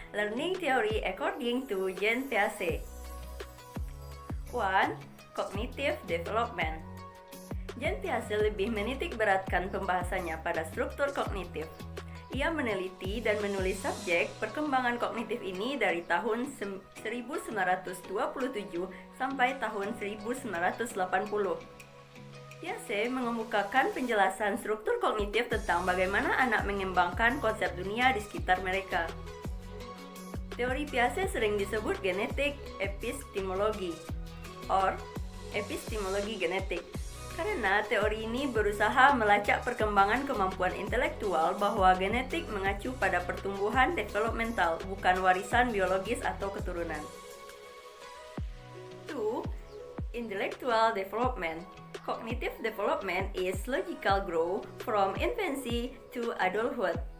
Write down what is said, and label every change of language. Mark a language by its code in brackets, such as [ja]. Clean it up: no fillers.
[en] Learning theory according to Jean Piaget. 1. Cognitive development. [id] Jean Piaget lebih menitik beratkan pembahasannya pada struktur kognitif. Ia meneliti dan menulis subjek perkembangan kognitif ini dari tahun 1927 sampai tahun 1980. Piaget mengemukakan penjelasan struktur kognitif tentang bagaimana anak mengembangkan konsep dunia di sekitar mereka. Teori Piaget sering disebut genetik epistemologi or epistemologi genetik. Karena teori ini berusaha melacak perkembangan kemampuan intelektual bahwa genetik mengacu pada pertumbuhan developmental, bukan warisan biologis atau keturunan. 2. [en] Intellectual development. Cognitive development is logical growth from infancy to adulthood.